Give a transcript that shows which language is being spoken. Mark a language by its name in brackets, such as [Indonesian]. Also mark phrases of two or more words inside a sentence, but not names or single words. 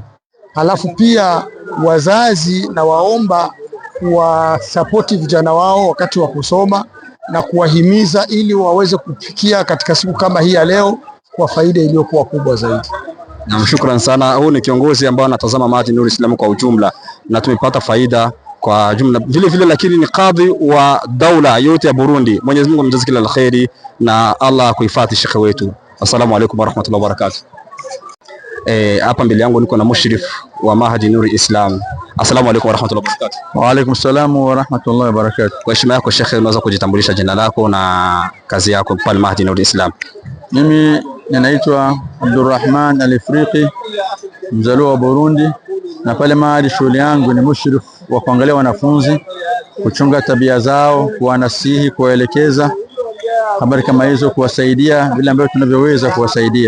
[Swahili] Halafu pia wazazi na waomba kuwasapoti vijana wao wakati wa kusoma na kuwahimiza ili waweze kufikia katika siku kama hii ya leo kwa faida iliyokuwa kubwa zaidi. Na shukrani sana. Huu ni kiongozi ambao anatazama Mahdi Nuri Islam kwa ujumla na tumepata faida kwa jumla vile vile, lakini ni kadhi wa daula yote ya Burundi. Mwenyezi Mungu amjaze kila la kheri na Allah kuhifadhi shekhe wetu. [Arabic] السلام عليكم ورحمة الله وبركاته. [Swahili] Hapa mbele yangu niko na mushrif wa Mahdi Nuri Islam. [Arabic] السلام عليكم ورحمة الله وبركاته. وعليكم السلام ورحمة الله وبركاته. [Swahili] Kwa heshima yako shekhe, unaweza kujitambulisha jina lako na kazi yako pale Mahdi Nuri Islam? Mimi ninaitwa Abdurrahman Al-Ifriqi, mzaliwa wa Burundi, na pale Mahdi shughuli yangu ni mushrif wa kuangalia wanafunzi, kuchunga tabia zao, kuwanasihi, kuwaelekeza habari kama hizo, kuwasaidia vile ambavyo tunavyoweza kuwasaidia.